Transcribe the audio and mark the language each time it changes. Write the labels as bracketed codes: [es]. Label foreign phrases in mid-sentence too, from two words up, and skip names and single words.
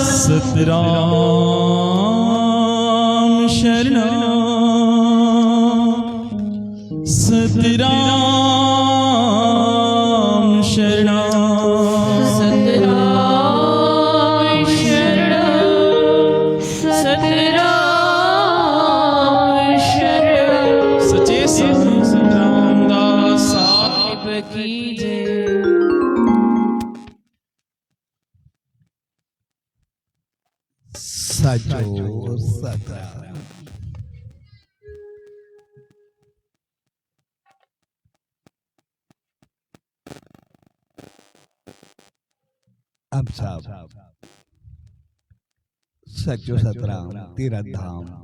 [sd] सतराम शरणम सतराम शरणम सतराम शरणम सतराम शरणम। सचे संत रामदास [hi] साहिब की जय। [sd] सचो सतराम। अब साहब सचो सतराम तीरथ धाम